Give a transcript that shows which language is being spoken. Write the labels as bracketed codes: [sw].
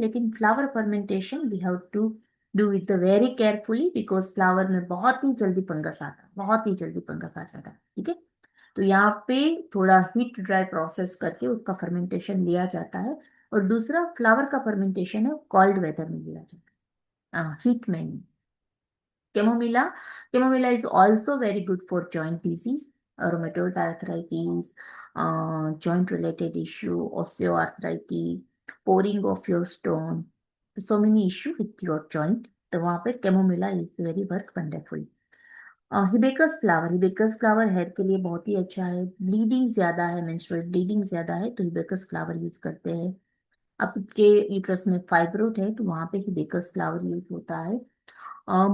[hi] लेकिन flower fermentation [en] we have to do it very carefully, because [hi] flower में बहुत ही जल्दी फंगस आता है, बहुत ही जल्दी फंगस आ जाता है। ठीक है। तो यहाँ पे थोड़ा हीट ड्राई प्रोसेस करके उसका फर्मेंटेशन लिया जाता है। और दूसरा फ्लावर का फर्मेंटेशन है कोल्ड वेदर में लिया जाता है, हीट में नहीं। [en] Chamomilla, chamomilla is also very good for joint disease, rheumatoid arthritis, joint related issue, osteoarthritis, pouring of your stone, so many issue with your joint. [hi] तो वहाँ पे chamomilla [en] Is very work wonderful. [hi] Hibiscus flower, hibiscus flower hair के लिए बहुत ही अच्छा है। Bleeding ज्यादा है, मेंस्ट्रुअल ब्लीडिंग ज्यादा है तो हिबिस्कस फ्लावर यूज करते हैं। आपके यूट्रस में फाइब्रोड है तो वहां पे हिबिस्कस फ्लावर यूज होता है।